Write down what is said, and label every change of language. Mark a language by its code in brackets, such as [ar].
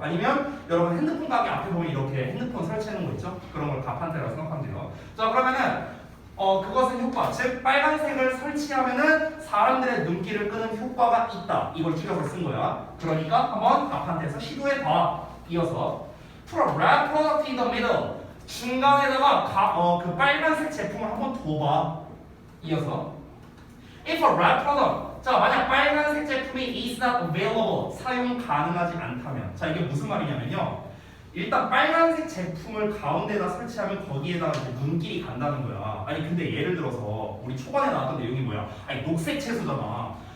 [ko] 아니면 여러분 핸드폰 가게 앞에 보면 이렇게 핸드폰 설치하는 거 있죠? 그런 걸 가판대라고 생각하면 돼요. 자, 그러면은 그것은 효과, 즉 빨간색을 설치하면은 사람들의 눈길을 끄는 효과가 있다. 이걸 줄여서 쓴 거야. 그러니까 한번 가판대에서 시도해 봐. 이어서 [en] Put a red product in the middle. [ko] 중간에다가 그 빨간색 제품을 한번 더 봐. 이어서 [en] If a red product. [ko] 자, 만약 빨간색 제품이 [en] is not available. [ko] 사용 가능하지 않다면. 자, 이게 무슨 말이냐면요. 일단 빨간색 제품을 가운데다 설치하면 거기에다가 이제 눈길이 간다는 거야. 아니 근데 예를 들어서 우리 초반에 나왔던 내용이 뭐야? 아니 녹색 채소잖아.